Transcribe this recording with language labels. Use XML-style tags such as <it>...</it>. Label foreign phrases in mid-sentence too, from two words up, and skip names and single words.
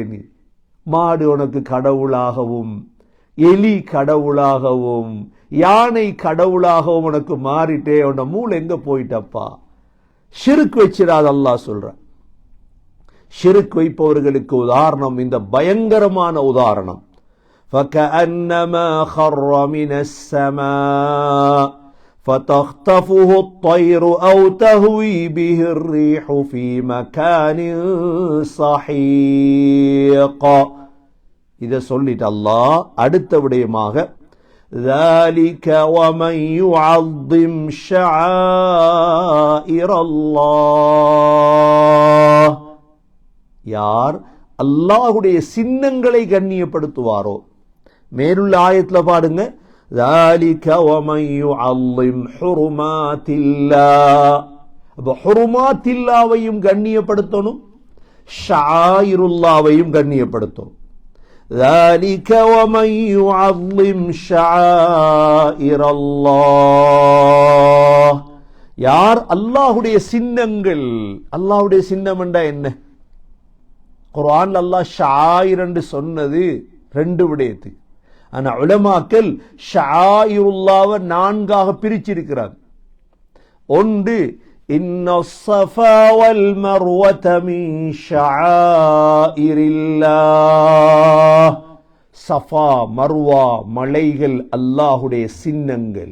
<ta>நீ மாடு உனக்கு கடவுளாகவும், எலி கடவுளாகவும், யானை கடவுளாகவும் உனக்கு மாறிட்டே, உன்ன மூளை எங்க போயிட்டப்பா? ஷிர்க் வச்சிடாத அல்லாஹ் சொல்ற. ஷிர்க் வைப்பவர்களுக்கு உதாரணம் இந்த பயங்கரமான உதாரணம்.</ta> <ar>فَكَأَنَّمَا خَرَّ مِنَ السَّمَاءِ فَتَخْطَفُهُ الطَّيْرُ أَوْ تَهْوِي بِهِ الرِّيحُ فِي مَكَانٍ سَحِيقٍ.</ar> <ta>இதை சொல்லிட்டு அல்லாஹ் அடுத்த விடயமாக</ta> <ar>ذَلِكَ وَمَنْ يُعَظِّمْ شَعَائِرَ اللَّهِ,</ar> <ta>யார் அல்லாஹுடைய சின்னங்களை கண்ணியப்படுத்துவாரோ. மேலுள்ள ஆயத்துல பாருங்க,</ta> <ar>ذَلِكَ وَمَنْ يُعَظِّمْ حُرُمَاتِ اللَّهِ.</ar> <ta>அப்ப ஹுருமாத்தில்லாவையும் கண்ணியப்படுத்தணும், ஷாயிருல்லாவையும் கண்ணியப்படுத்தணும்.</ta> <ar>ذَلِكَ وَمَنْ يُعَظِّمْ شَعَائِرَ اللَّهِ,</ar> <ta>யார் அல்லாஹுடைய சின்னங்கள். அல்லாஹுடைய சின்னம் என்றா என்ன? குர்ஆன் அல்லாஹ் ஷாயிர் என்று சொன்னது ரெண்டு விடயத்து. ஆனா உலமாக்கள் ஷாயிருல்லாவை 4ஆக பிரிச்சிருக்கிறார். ஒன்று,</ta> <ar>إن الصفا والمروة من شعائر الله,</ar> <ta>ஸஃபா மர்வா மலைகள் அல்லாஹுடைய சின்னங்கள்.</ta>